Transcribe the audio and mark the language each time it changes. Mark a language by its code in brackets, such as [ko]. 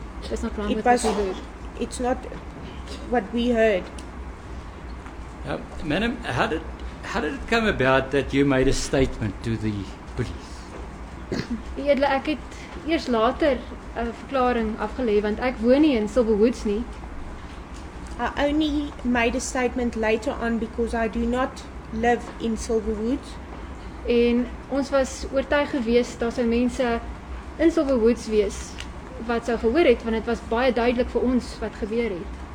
[en] It's not wrong It with was. what we heard. It's not what we heard. Madam, how did it come about that you made a statement to the police? [af] Edele, ek het eers later 'n verklaring afgelê want ek woon nie in Silverwoods nie. [en] I only made a statement later on because I do not live in Silverwoods. [af] En ons was oortuig gewees daar sou mense in Silverwoods wees wat sou gehoor het, want dit was baie duidelik vir ons wat gebeur het.